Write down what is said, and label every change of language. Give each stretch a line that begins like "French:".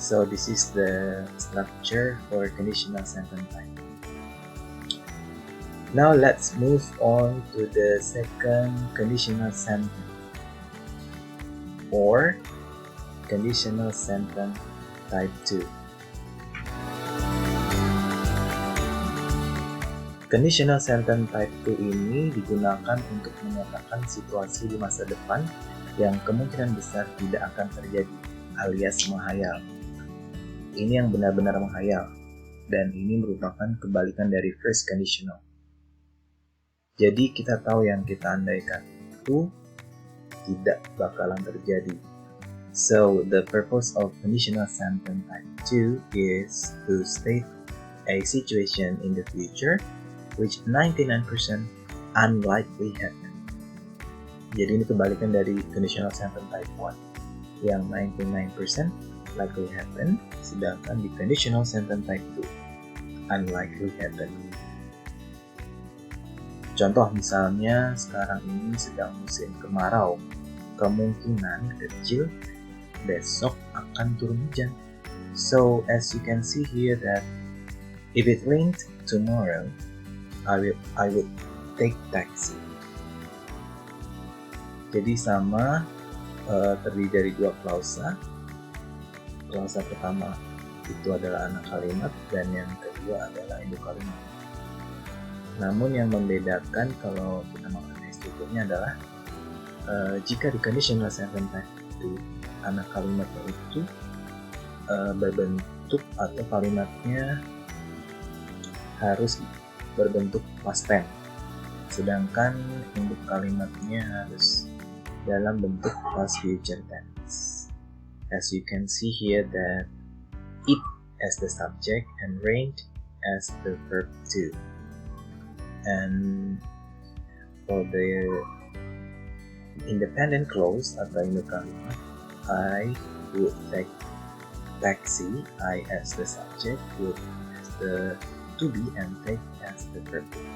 English: So, this is the structure for conditional sentence type. Now, let's move on to the second conditional sentence or conditional sentence type 2.
Indonesian: Conditional sentence type 2 ini digunakan untuk menyatakan situasi di masa depan yang kemungkinan besar tidak akan terjadi, alias menghayal. Ini yang benar-benar menghayal, dan ini merupakan kebalikan dari first conditional. Jadi kita tahu yang kita andaikan itu tidak bakalan terjadi.
English: So, the purpose of conditional sentence type 2 is to state a situation in the future which 99% unlikely happen.
Indonesian: Jadi ini kebalikan dari conditional sentence type 1 yang 99%
English: likely happen,
Indonesian: sedangkan di conditional sentence type 2
English: unlikely happen.
Indonesian: Contoh misalnya sekarang ini sedang musim kemarau, kemungkinan kecil besok akan turun hujan.
English: So as you can see here that if it rains tomorrow, I would take taxi.
Indonesian: Jadi sama, terdiri dari dua klausa. Klausa pertama itu adalah anak kalimat dan yang kedua adalah induk kalimat. Namun yang membedakan kalau kita mengenai strukturnya adalah jika di conditional sentence type itu anak kalimatnya itu berbentuk atau kalimatnya harus berbentuk past tense, sedangkan induk kalimatnya harus dalam bentuk past future tense.
English: As you can see here that it as the subject and rained as the verb to. And for the independent clause
Indonesian: atau induk kalimat,
English: I would take taxi, I as the subject, would as the to be, and take as the verb.